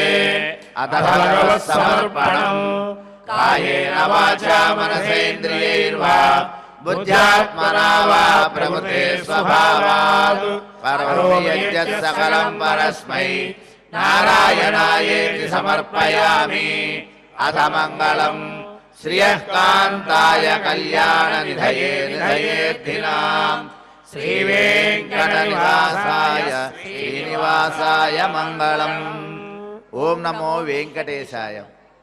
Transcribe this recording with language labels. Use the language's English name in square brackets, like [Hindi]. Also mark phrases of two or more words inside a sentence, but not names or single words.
[Sanskrit] अथ भगवत्समर्पणम् कायेन वाचा मनसेन्द्रियैर्वा बुद्ध्यात्मना वा प्रकृते स्वभावात् करोमि यद्यत् सकलं परस्मै नारायणायेति समर्पयामि। अथ मङ्गलम् శ్రియకాంతాయ కళ్యాణ నిధయే నిధయేద్ధినాం శ్రీవేంకటనివాసాయ శ్రీనివాసాయ మంగళం. ఓం నమో వెంకటేశాయ.